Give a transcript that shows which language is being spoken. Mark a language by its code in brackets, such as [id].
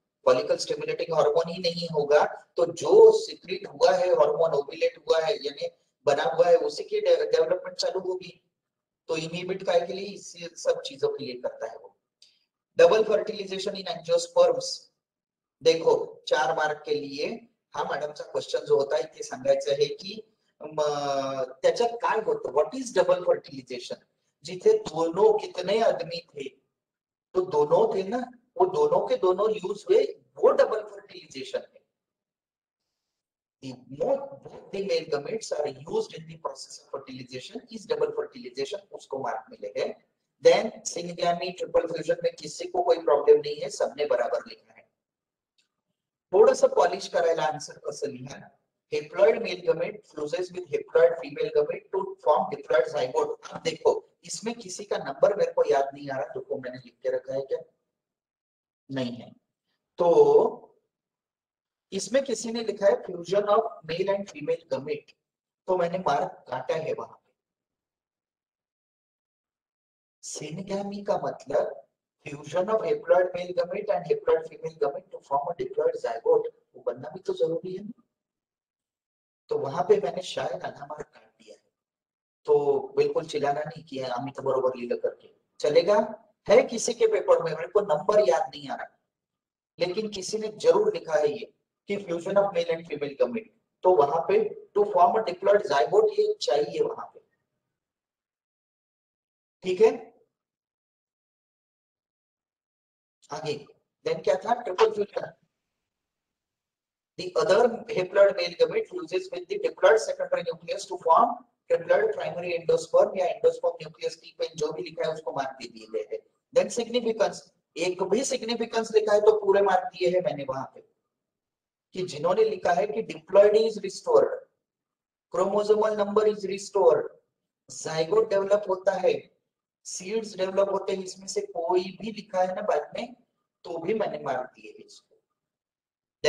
[hi] Follicle stimulating hormone ही नहीं होगा तो जो सिक्रेट हुआ है हार्मोन, ओव्यूलेट हुआ है यानी बना हुआ है, उसी की डेवलपमेंट चालू होगी. तो इनहिबिट काय के लिए? इसी सब चीजों के लिए करता है वो. [en] Double fertilisation in angiosperms. [hi] देखो 4 मार्क के लिए [mr] हा मॅडमचा क्वेश्चन जो होता इथे सांगायचं आहे की त्याच्यात काय होतं, [en] What is double fertilization. [hi] जिथे दोनों कितने आदमी थे तो दोनों थे ना, वो दोनों के दोनों यूज हुए, वो डबल फर्टिलाइजेशन है. [en] both the male gametes are used in the process of fertilization is double fertilization. [hi] उसको मार्क मिलेगा. देन सिंगैमी ट्रिपल फ्यूजन में किसी को कोई प्रॉब्लम नहीं है, सबने बराबर लिखा है. थोड़ा सा [mr] पॉलिश करायला आंसर कसं लिहा. [en] Haploid male gamete fuses with haploid female gamete to form diploid zygote. [hi] अब देखो इसमें किसी का नंबर मेरे को याद नहीं आ रहा, देखो मैंने लिख के रखा है क्या? नहीं है. तो इसमें किसी ने लिखा है [en] fusion of male and female gamete, [hi] तो मैंने मार्क काटा है वहां पे. सिनगैमी का मतलब [en] fusion of haploid male gamete and haploid female gamete to form a diploid zygote, [hi] वो बनना भी तो जरूरी है ना. तो वहां पे मैंने शायद आधा मार्क काट दिया है. तो बिल्कुल चिल्लाना नहीं कि [mr] आम्ही तो बरोबर लिहिलं [hi] करके चलेगा. है किसी के पेपर में, मेरे को नंबर याद नहीं आ रहा, लेकिन किसी ने जरूर लिखा है ये कि [en] fusion of male and female gamete, [hi] तो वहां पे [en] to form a diploid zygote [hi] ये चाहिए वहां पे. ठीक है आगे. देन क्या था, triple fusion. [en] The other haploid male gamete fuses with the diploid secondary nucleus to form triploid primary endosperm या endosperm nucleus [hi] की पे जो भी लिखा है उसको मार्क दे दिए गए हैं। Then significance, एक भी significance लिखा है तो पूरे मार्क दिए हैं मैंने वहां पे, कि जिन्होंने लिखा है कि [en] diploid is restored, chromosomal number is restored, [hi] zygote develop होता है, सीड्स डेवलप होते हैं, इसमें से कोई भी लिखा है ना बाद में तो भी मैंने मार्क दिए है इसको।